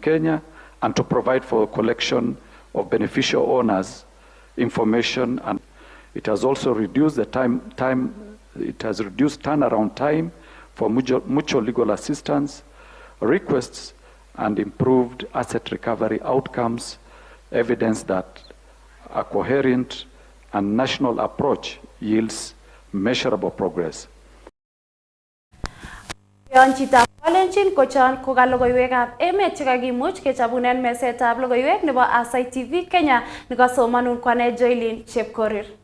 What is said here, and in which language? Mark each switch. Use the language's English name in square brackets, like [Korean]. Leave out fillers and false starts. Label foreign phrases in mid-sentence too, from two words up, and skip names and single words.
[English] Kenya and to provide for collection of beneficial owners' information, and it has also reduced the turnaround time for mutual legal assistance requests and improved asset recovery outcomes, evidence that a coherent and national approach yields measurable progress. [Kalenjin] Yon chitab Kalenjin kochon koka logoiywekab emet chekakimuch kechabunen mesetab logoiywek nebo Aasai TV Kenya nekasomanun kwane Joylin Chepkorir.